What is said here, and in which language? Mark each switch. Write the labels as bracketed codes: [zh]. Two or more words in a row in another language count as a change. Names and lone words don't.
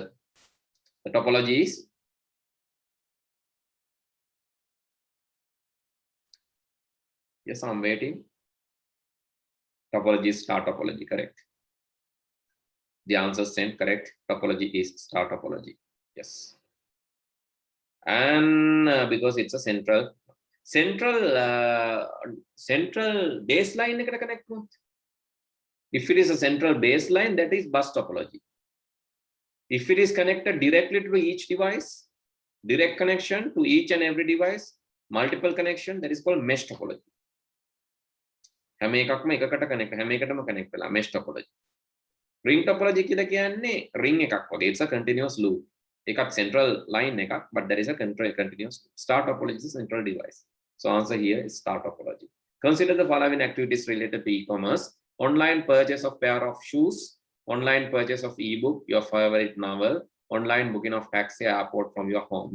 [en] The topology is yes, I'm waiting. Topology is star topology, correct. The answer sent correct. Topology is star topology. Yes. And because it's a central baseline [si] eකට connect වුණොත්, [en] if it is a central baseline, that is bus topology. If it is connected directly to each device, direct connection to each and every device, multiple connection, that is called mesh topology. [si] හැම එකක්ම එකකට connect, හැම එකටම connect වෙලා [en] mesh topology. Ring topology [si] කියලා කියන්නේ ring එකක් වගේ. [en] It's a continuous loop. [si] එකක් central line එකක්, [en] but there is a continuous loop. Star topology is a central device. So answer here is star topology. Consider the following activities related to e-commerce: online purchase of pair of shoes, online purchase of ebook, your favorite novel, online booking of taxi airport from your home.